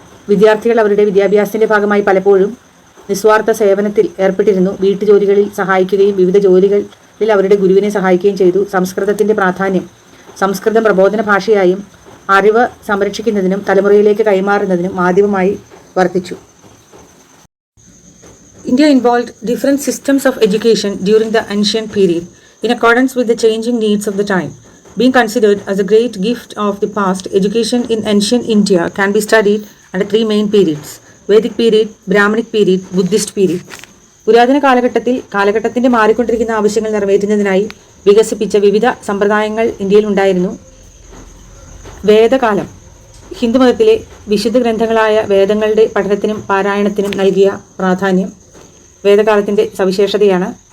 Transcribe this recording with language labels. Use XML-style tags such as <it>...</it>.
<ml>വിദ്യാർത്ഥികൾ അവരുടെ വിദ്യാഭ്യാസത്തിൻ്റെ ഭാഗമായി പലപ്പോഴും നിസ്വാർത്ഥ സേവനത്തിൽ ഏർപ്പെട്ടിരുന്നു. വീട്ടുജോലികളിൽ സഹായിക്കുകയും വിവിധ ജോലികളിൽ അവരുടെ ഗുരുവിനെ സഹായിക്കുകയും ചെയ്തു. സംസ്കൃതത്തിൻ്റെ പ്രാധാന്യം സംസ്കൃതം പ്രബോധന ഭാഷയായും അറിവ് സംരക്ഷിക്കുന്നതിനും തലമുറയിലേക്ക് കൈമാറുന്നതിനും മാധ്യമമായി വർത്തിച്ചു.</ml> <en>India involved different systems of education during the ancient period in accordance with the changing needs of the time. Being considered as a great gift of the past, education in ancient India can be studied under three main periods: Vedic period, Brahmanic period, Buddhist period.</en> <ml>പുരാതന കാലഘട്ടത്തിന്റെ മാറിക്കൊണ്ടിരിക്കുന്ന ആവശ്യങ്ങൾ നിറവേറ്റുന്നതിനായി വികസിപ്പിച്ച വിവിധ സമ്പ്രദായങ്ങൾ ഇന്ത്യയിൽ ഉണ്ടായിരുന്നു. വേദകാലം ഹിന്ദുമതത്തിലെ വിശുദ്ധ ഗ്രന്ഥങ്ങളായ വേദങ്ങളുടെ പഠനത്തിനും പാരായണത്തിനും നൽകിയ പ്രാധാന്യം വേദകാലത്തിൻ്റെ സവിശേഷതയാണ്.</ml>